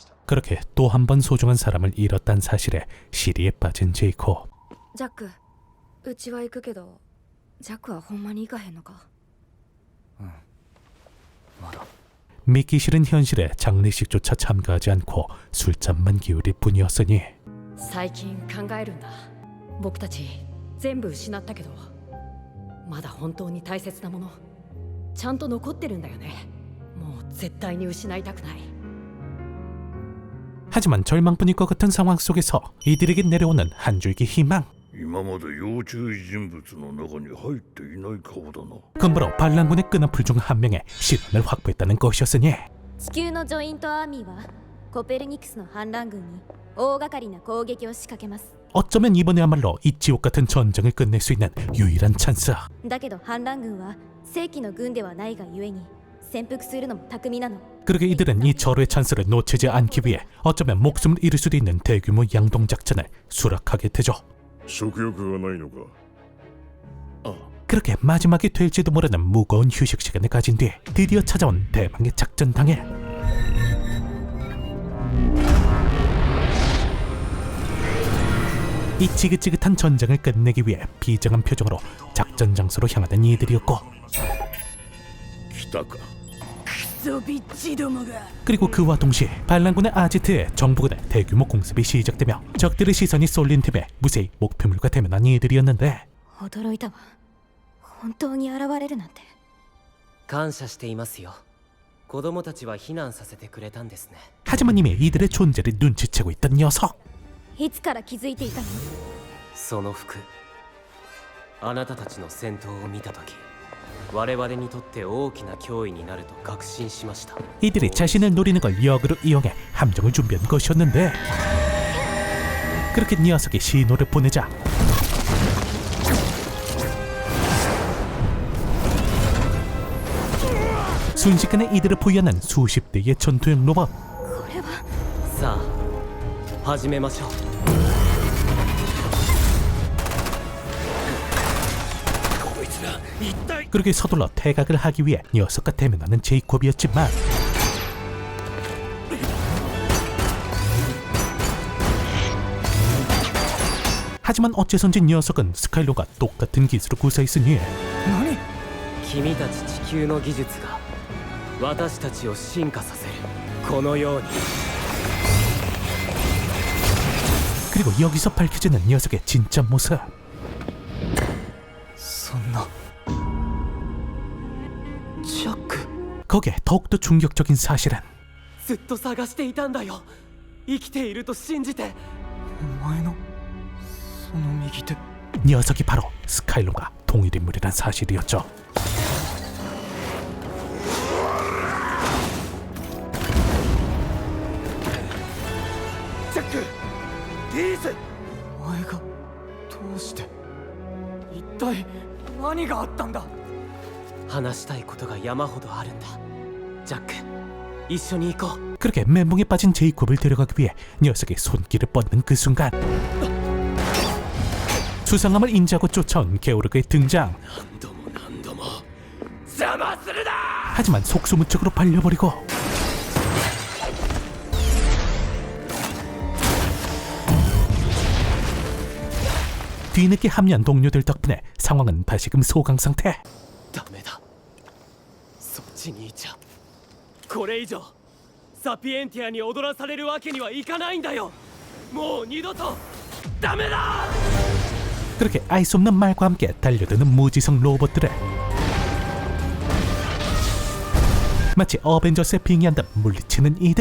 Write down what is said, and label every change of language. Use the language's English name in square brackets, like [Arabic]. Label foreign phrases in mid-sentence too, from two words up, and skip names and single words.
[Korean] 그렇게 또 한 번 소중한 사람을 잃었다는 사실에 시리에 빠진 제이콥. [Japanese] ジャック、うちは行くけどジャックはほんまに行かへんのか？まだ [Korean] 믿기 싫은 현실에 장례식조차 참가하지 않고 술잔만 기울일 뿐이었으니 [Japanese] 最近考えるんだ。僕たち全部失ったけどまだ本当に大切なものちゃんと残ってるんだよね。もう絶対に失いたくない。 [Korean] 하지만 절망뿐일 것 같은 상황 속에서 이들에게 내려오는 한 줄기 희망. [Japanese] 今まで要注意人物の中に入っていない顔だな。 [Korean] 금부로 반란군의 끈앞풀 중 한 명의 실현을 확보했다는 것이었으니 [Japanese] 地球のジョイントアーミーはコペルニクスの反乱軍に大掛かりな攻撃を仕掛けます。 [Korean] 어쩌면 이번에야말로 이 지옥 같은 전쟁을 끝낼 수 있는 유일한 찬스. [Japanese] だけど反乱軍は正規の軍ではないがゆえに潜伏するのも巧みなの。 [Korean] 그러게 이들은 이 절호의 찬스를 놓치지 않기 위해 어쩌면 목숨을 잃을 수도 있는 대규모 양동 작전을 수락하게 되죠. [Japanese] 食欲がないのか。 [Korean] 그렇게 마지막이 될지도 모르는 무거운 휴식 시간을 가진 뒤 드디어 찾아온 대망의 작전 당일. 이 지긋지긋한 전쟁을 끝내기 위해 비장한 표정으로 작전 장소로 향하는 이들이었고 [Japanese] 来たか。 [Korean] 그리고 그와 동시에 반란군의 아지트에 정부군의 대규모 공습이 시작되며 적들의 시선이 쏠린 틈에 무사히 목표물과 대면한 이들이었는데 [Japanese] 驚いたわ。本当に現れるなんて。感謝していますよ。子供たちは避難させてくれたんですね。 [Korean] 하지만 이미 이들의 존재를 눈치채고 있던 녀석. [Japanese] いつから気づいていたの？その服、あなたたちの戦闘を見たとき、我々にとって大きな脅威になると確信しました。 [Korean] 이들이 자신을 노리는 걸 역으로 이용해 함정을 준비한 것이었는데 그렇게 녀석이 신호를 보내자 순식간에 이들을 포위하는 수십 대의 전투용 로봇. [Japanese] これはさあ、始めましょう。 [Korean] 그렇게 서둘러 퇴각을 하기 위해 녀석과 대면하는 제이콥이었지만 하지만 어째선지 녀석은 스카일로가 똑같은 기술을 구사했으니 [Japanese] 君たち地球の技術が私たちを進化させる。このように。 [Korean] 그리고 여기서 밝혀지는 녀석의 진짜 모습. [Japanese] そんなジャック [Korean] 거기에 더욱더 충격적인 사실은 [Japanese] ずっと探していたんだよ。生きていると信じて。お前のその右手 [Korean] 녀석이 바로 스카일로가 동일인물이란 사실이었죠. [Japanese] 잭크! 디스! お前がどうして一体何があったんだ。話したいことが山ほどあるんだ。ジャック、一緒に行こう。 [Korean] 그렇게 멘붕에 빠진 제이콥을 데려가기 위해 녀석이 손길을 뻗는 그 순간 수상함을 인지하고 쫓아온 게오르그의 등장. 하지만 속수무책으로 발려버리고 뒤늦게 합류한 동료들 덕분에 상황은 다시금 소강 상태. [Japanese] ダメだ。そっちにいちゃこれ以上サピエンティアに踊らされるわけにはいかないんだよ。もう二度とダメだ。 [Korean] 그렇게 알 수 없는 말과 함께 달려드는 무지성 로봇들을 마치 어벤져스에 빙의한 듯 물리치는 이들.